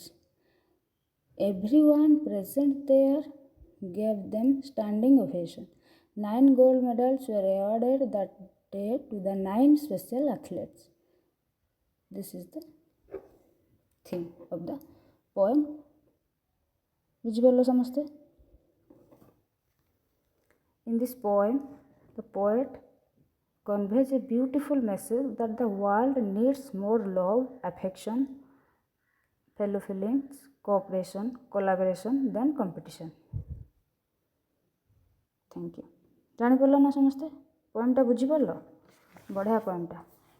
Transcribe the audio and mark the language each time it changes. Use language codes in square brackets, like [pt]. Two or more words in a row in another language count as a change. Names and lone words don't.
[en] Everyone present there gave them standing ovation. 9 gold medals were awarded that day to the 9 special athletes. This is the theme of the poem. [or] ବୁଝିପାରିଲ ସମସ୍ତେ? [en] In this poem, the poet conveys a beautiful message that the world needs more love, affection, fellow feelings, cooperation, collaboration than competition. Thank you. [or] ଜାଣିପାରିଲ ନା ସମସ୍ତେ? ପଏମଟା ବୁଝିପାରିଲ? ବଢ଼ିଆ ପଏମଟା।